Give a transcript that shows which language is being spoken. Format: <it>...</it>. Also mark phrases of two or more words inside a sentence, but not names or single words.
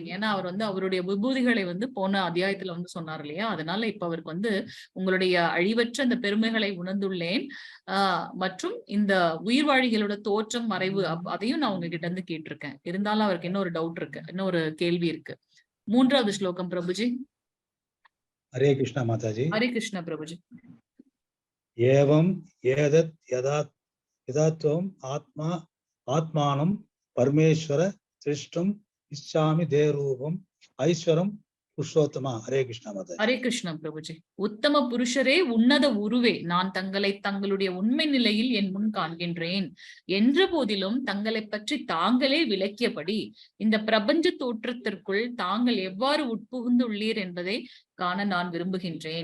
<ta>ஏன்னா அவர் வந்து அவருடைய விபூதிகளை வந்து போன அத்தியாயத்துல வந்து சொன்னார் இல்லையா, அதனால இப்ப அவருக்கு வந்து உங்களுடைய அழிவற்ற அந்த பெருமைகளை உணர்ந்துள்ளேன். மற்றும் இந்த உயிர்வாழிகளோட தோற்றம் மறைவு அதையும் நான் உங்ககிட்ட இருந்து கேட்டிருக்கேன். இருந்தாலும் அவருக்கு இன்னொரு டவுட் இருக்கு, இன்னொரு கேள்வி இருக்கு. 3வது ஸ்லோகம் பிரபுஜி.</ta> <hi>हरे कृष्णा माताजी. हरे कृष्णा प्रभुजी.</hi> <sa>एवं एतत् यदात्वम् आत्मानं परमेश्वर सृष्टुम् इच्छामि ते रूपम् ऐश्वरं புருஷோத்தமா.</sa> <hi>हरे कृष्णा माताजी. हरे कृष्णा प्रभुजी.</hi> <ta>உத்தம புருஷரே, உன்னத உருவே, நான் தங்களை தங்களுடைய உண்மை நிலையில் என் முன் காண்கின்றேன் என்ற போதிலும் தங்களை பற்றி தாங்களே விளக்கியபடி இந்த பிரபஞ்ச தோற்றத்திற்குள் தாங்கள் எவ்வாறு உட்புகுந்துள்ளீர் என்பதை காண நான் விரும்புகின்றேன்.</ta>